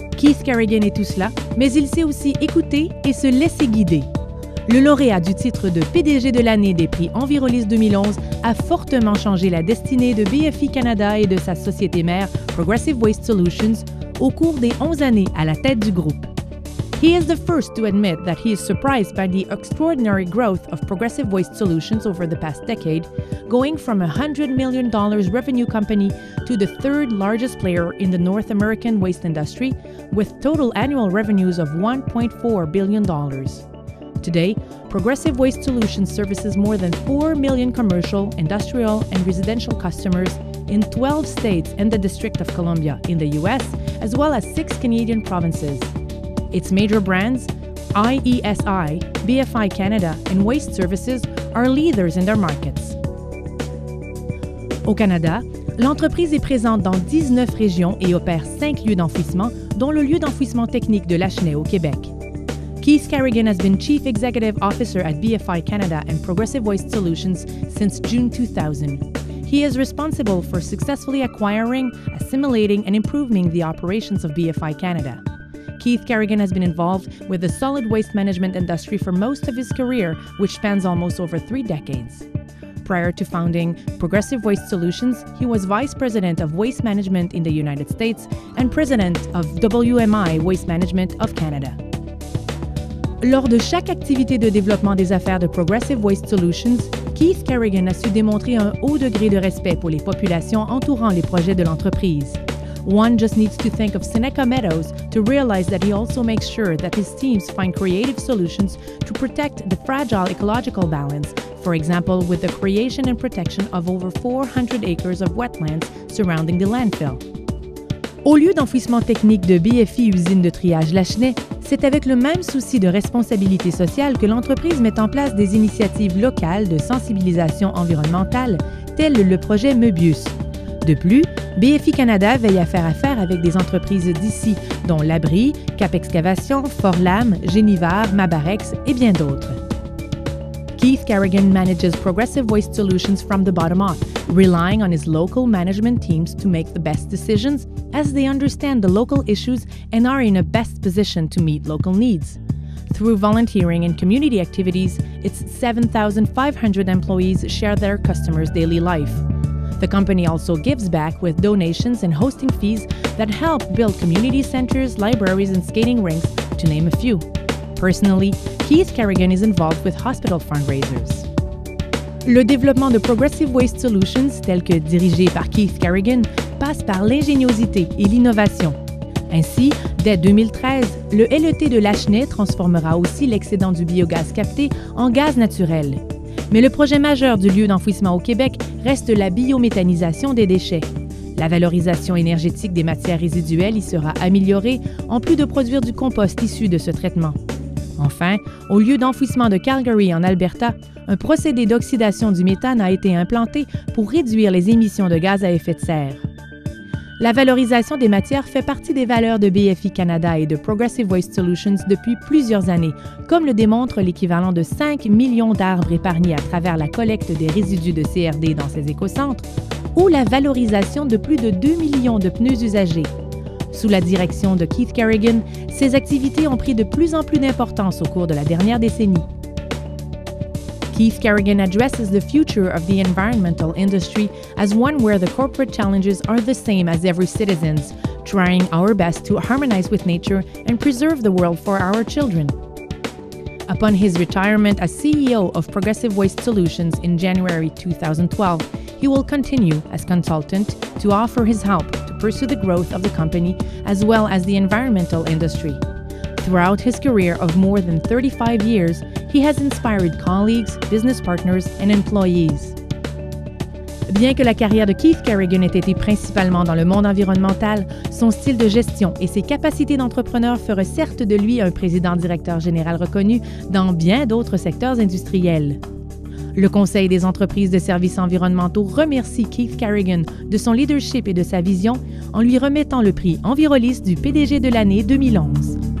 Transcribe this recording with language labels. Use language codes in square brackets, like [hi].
[fr] Keith Carrigan est tout cela, mais il sait aussi écouter et se laisser guider. Le lauréat du titre de PDG de l'année des prix Envirolis 2011 a fortement changé la destinée de BFI Canada et de sa société mère Progressive Waste Solutions au cours des 11 années à la tête du groupe. [en] He is the first to admit that he is surprised by the extraordinary growth of Progressive Waste Solutions over the past decade, going from a $100 million revenue company to the third largest player in the North American waste industry, with total annual revenues of $1.4 billion. Today, Progressive Waste Solutions services more than 4 million commercial, industrial, and residential customers in 12 states and the District of Columbia in the U.S., as well as 6 Canadian provinces. Its major brands, IESI, BFI Canada, and Waste Services, are leaders in their markets. [fr] Au Canada, l'entreprise est présente dans 19 régions et opère 5 lieux d'enfouissement, dont le lieu d'enfouissement technique de Lachenay au Québec. [en] Keith Carrigan has been Chief Executive Officer at BFI Canada and Progressive Waste Solutions since June 2000. He is responsible for successfully acquiring, assimilating, and improving the operations of BFI Canada. Keith Carrigan has been involved with the solid waste management industry for most of his career, which spans almost over 3 decades. Prior to founding Progressive Waste Solutions, he was Vice President of Waste Management in the United States and President of WMI Waste Management of Canada. [fr] Lors de chaque activité de développement des affaires de Progressive Waste Solutions, Keith Carrigan a su démontrer un haut degré de respect pour les populations entourant les projets de l'entreprise. [en] One just needs to think of Seneca Meadows to realize that he also makes sure that his teams find creative solutions to protect the fragile ecological balance, for example with the creation and protection of over 400 acres of wetlands surrounding the landfill. [fr] Au lieu d'enfouissement technique de BFI Usine de triage Lachenay, c'est avec le même souci de responsabilité sociale que l'entreprise met en place des initiatives locales de sensibilisation environnementale, telles le projet Möbius. De plus, BFI Canada veille à faire affaire avec des entreprises d'ici, dont Labrie, Cap Excavation, Forlam, Génivard, Mabarex et bien d'autres. [en] Keith Carrigan manages Progressive Waste Solutions from the bottom up, relying on his local management teams to make the best decisions as they understand the local issues and are in a best position to meet local needs. Through volunteering and community activities, its 7,500 employees share their customers' daily life. The company also gives back with donations and hosting fees that help build community centers, libraries, and skating rinks, to name a few. Personally, Keith Carrigan is involved with hospital fundraisers. [fr] Le développement de Progressive Waste Solutions, tel que dirigé par Keith Carrigan, passe par l'ingéniosité et l'innovation. Ainsi, dès 2013, le LET de Lachenay transformera aussi l'excédent du biogaz capté en gaz naturel. Mais le projet majeur du lieu d'enfouissement au Québec reste la biométhanisation des déchets. La valorisation énergétique des matières résiduelles y sera améliorée, en plus de produire du compost issu de ce traitement. Enfin, au lieu d'enfouissement de Calgary en Alberta, un procédé d'oxydation du méthane a été implanté pour réduire les émissions de gaz à effet de serre. La valorisation des matières fait partie des valeurs de BFI Canada et de Progressive Waste Solutions depuis plusieurs années, comme le démontre l'équivalent de 5 millions d'arbres épargnés à travers la collecte des résidus de CRD dans ces écocentres, ou la valorisation de plus de 2 millions de pneus usagés. Sous la direction de Keith Carrigan, ces activités ont pris de plus en plus d'importance au cours de la dernière décennie. [en] Keith Carrigan addresses the future of the environmental industry as one where the corporate challenges are the same as every citizen's, trying our best to harmonize with nature and preserve the world for our children. Upon his retirement as CEO of Progressive Waste Solutions in January 2012, he will continue as consultant to offer his help to pursue the growth of the company as well as the environmental industry. Throughout his career of more than 35 years, he has inspired colleagues, business partners, and employees. [fr] Bien que la carrière de Keith Carrigan ait été principalement dans le monde environnemental, son style de gestion et ses capacités d'entrepreneur feraient certes de lui un président-directeur général reconnu dans bien d'autres secteurs industriels. Le Conseil des entreprises de services environnementaux remercie Keith Carrigan de son leadership et de sa vision en lui remettant le prix Envirolis du PDG de l'année 2011.